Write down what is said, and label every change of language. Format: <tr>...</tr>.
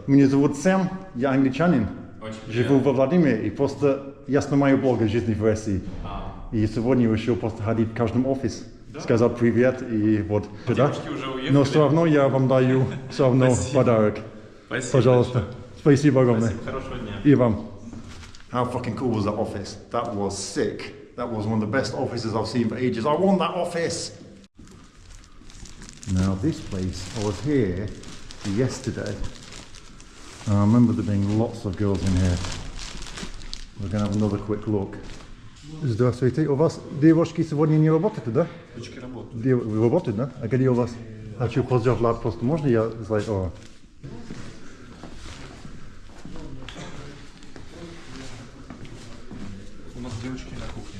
<ru>Меня зовут Сэм, я англичанин. Очень Живу приятно. во Владимире и просто я снимаю блог о жизни в России. И сегодня решил просто ходить в каждом офис, сказать привет и вот. Девушки уже уехали. Но все равно я вам даю все равно подарок. Спасибо. Пожалуйста. большое. Спасибо огромное. Спасибо. Хорошего дня. И вам.</ru> <en>How fucking cool was that office? That was sick. That was one of the best offices I've seen for ages. I want that office! Now this place, I was here yesterday. I remember there being lots of girls in here. We're going to have another quick look.</en> <ru>Здравствуйте. У вас девушки сегодня не работают, да? Девочки работают. Вы работаете, да? А где у вас? Хочу поздравлять просто. Можно я сказать? девочки на кухне.</ru>